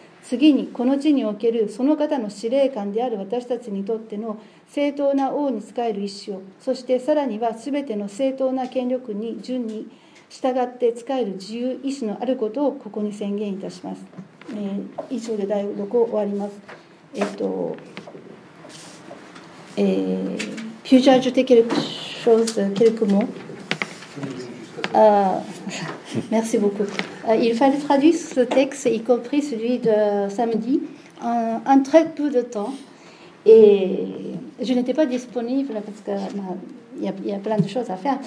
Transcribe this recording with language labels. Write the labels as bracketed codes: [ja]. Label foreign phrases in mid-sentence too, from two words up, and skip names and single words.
[ja] 次にこの地におけるその方の司令官である私たちにとっての正当な王に仕える意思を、そしてさらにはすべての正当な権力に順に従って仕える自由意志のあることをここに宣言いたします。以上で第6を終わります。 [fr] Puis-je ajouter quelque chose, quelques mots? Merci beaucoup. Il fallait traduire ce texte, y compris celui de samedi, en très peu de temps. Et je n'étais pas disponible parce qu'il y a plein de choses à faire.